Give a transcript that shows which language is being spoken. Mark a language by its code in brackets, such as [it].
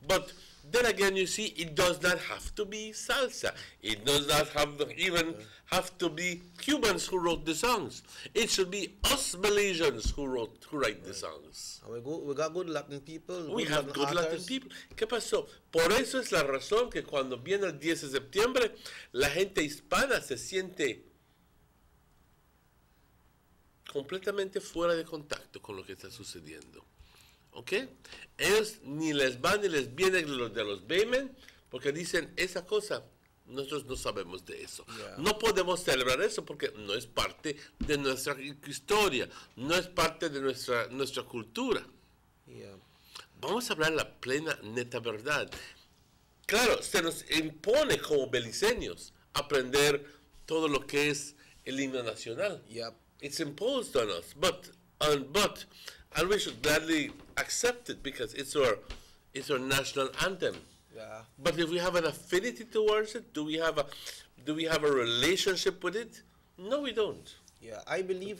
[en] But then again, you see, it does not have to be salsa. It does not have to be Cubans who wrote the songs. It should be us Belizeans who write the songs. And we got good Latin people. We have good Latin people. [es] ¿Qué pasó? Por eso es la razón que cuando viene el 10 de septiembre, la gente hispana se siente completamente fuera de contacto con lo que está sucediendo. ¿Ok? Ellos ni les van ni les viene de los Baymen porque dicen esa cosa, nosotros no sabemos de eso. [en] Yeah. [es] No podemos celebrar eso porque no es parte de nuestra historia, no es parte de nuestra cultura. [en] Yeah. [es] Vamos a hablar la plena, neta verdad. Claro, se nos impone como beliceños aprender todo lo que es el himno nacional. [en] Yep. It's imposed on us, and we should gladly accept it because it's our national anthem. Yeah. But if we have an affinity towards it, do we have a relationship with it? No, we don't. Yeah, I believe